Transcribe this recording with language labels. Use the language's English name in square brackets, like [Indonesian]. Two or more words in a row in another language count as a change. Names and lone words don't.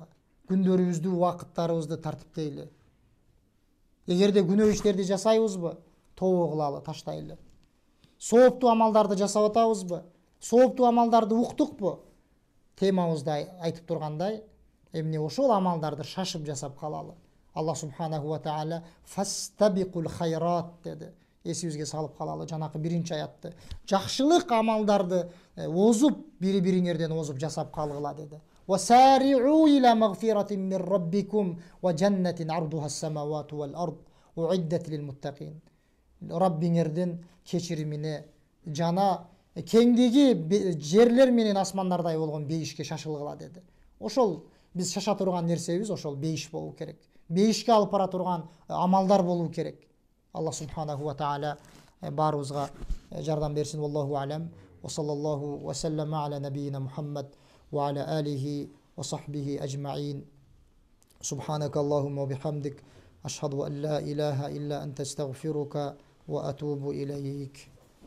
[Kyrgyz] Күндөрүбүздү, убакыттарыбызды тартиптейли. Эгерде күнөө иштерди жасайбызбы, тобо кылалы, таштайлы. Сооптуу амалдарды жасап атабызбы? Сооптуу амалдарды уктукпу? Темабызда айтып тургандай, эмне ошол амалдарды шашып жасап калалы. [Arabic] الله سبحانه وتعالى فاستبقوا الخيرات деди. [Kyrgyz] Эсибизге салып калалы жанакы биринчи аятты. Жакшылык амалдарды озуп, бири-бириңерден озуп жасап калгыла деди. [Arabic] وسارعوا إلى مغفرة من ربكم وجنة عرضها السماوات والأرض أعدت للمتقين. [Kyrgyz] Rabbingердин кечиримине жана кеңдиги жерлер менен асмандардай болгон бейишке шашылгыла деди. Ошол биз шаша турган нерсебиз ошол бейиш болуу керек. Бейишке алып бара турган амалдар болуу керек. [Arabic] الله سبحانه وتعالى [Kyrgyz] баарыбызга жардам берсин. [Arabic] والله أعلم. وصلى الله وسلم على نبينا محمد وعلى آله وصحبه أجمعين. سبحانك اللهم وبحمدك أشهد أن لا إله إلا أنت استغفرك وأتوب إليك.